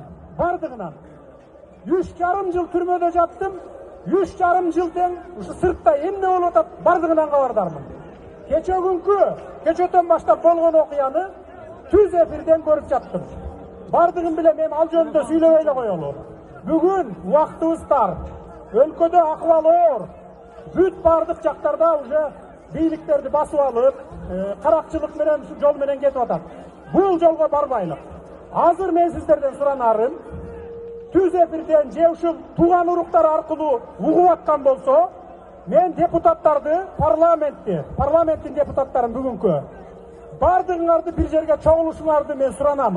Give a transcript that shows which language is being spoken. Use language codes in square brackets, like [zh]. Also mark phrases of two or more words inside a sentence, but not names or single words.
[ky] Бардыгынан. 3,5 жыл түрмөдө жаттым. 3,5 жылдан ушу сыртта эмне болуп атып бардыгынан кабардармын. Кечөтөн башта болгон окуяны түз эфирден көрүп жаттым. Бардыгым биле мен ал жөнүндө сүйлөбөйлү коёлу. Бүгүн убактыбыз тар. Өлкөдө акыбал оор. Бүт бардык жактарда уже бийликтерди басып алып, каракчылык менен жол менен кетип атат. Бул жолго барбайлык. Азыр мен сиздерден суранарым, түз эфирден же ушул тууган уруктар аркылуу угуп аткан болсо, мен депутаттарды, парламенттин депутаттарын бүгүнкү бардыгыңарды бир жерге чогулушуңарды мен суранамын.